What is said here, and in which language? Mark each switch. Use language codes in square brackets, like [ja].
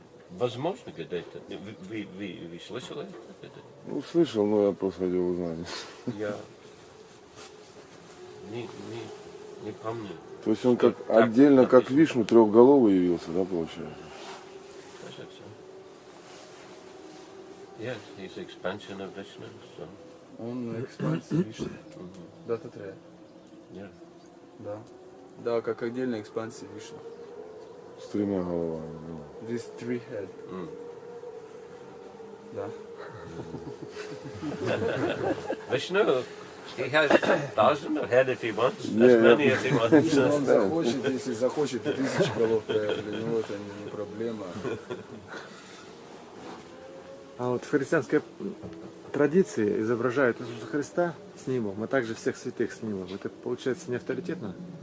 [ru] Возможно, где-то. Вы слышали это? Ну, слышал, но я просто хотел узнать. Я не помню. То есть он как Так отдельно, как написано. Вишну, трехголовый явился, да, получается? Кажется. [en] Yes, he's expansion of Vishnu, so. [ru] Он экспансия Вишну. Дататрея. [en] Yeah. [ru] Да. Да, как отдельная экспансия Вишну. С 3 головами. [en] These 3 heads. [ru] Да. [en] Vishnu, he has 1,000 of head if he wants, as Yeah, many as he wants. [ru] Если он захочет, если захочет, и 1000 голов, для него это не проблема. А вот в христианской традиции изображают Иисуса Христа с нимбом, а также всех святых с нимбом. Это получается не авторитетно,